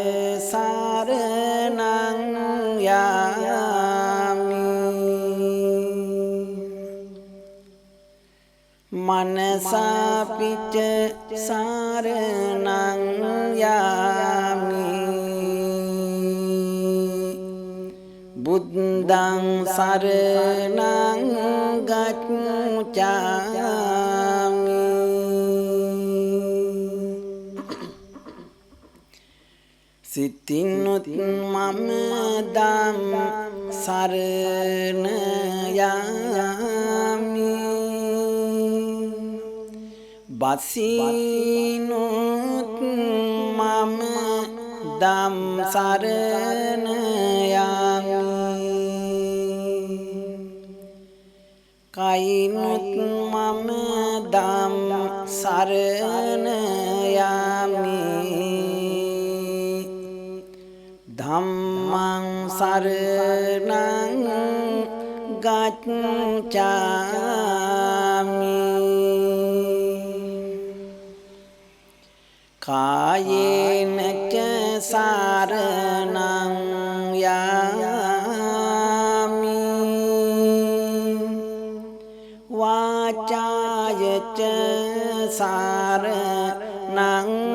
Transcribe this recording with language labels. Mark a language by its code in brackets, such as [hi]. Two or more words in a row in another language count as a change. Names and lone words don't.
[pi] සරණං යාමි මනසාපිච සරණං යාමි බුද්ධං සරණං [si] ගච්ඡාමි සිතිනුත් මම ධම් සරණ යාමි බසිනුත් මම ධම් සරණ යාමි කයිනුත් මම ධම් සරණ යාමි [pi] ධම්මං සරණං ගච්ඡාමි කායේන ච සරණං යාමි වාචාය ච සරණං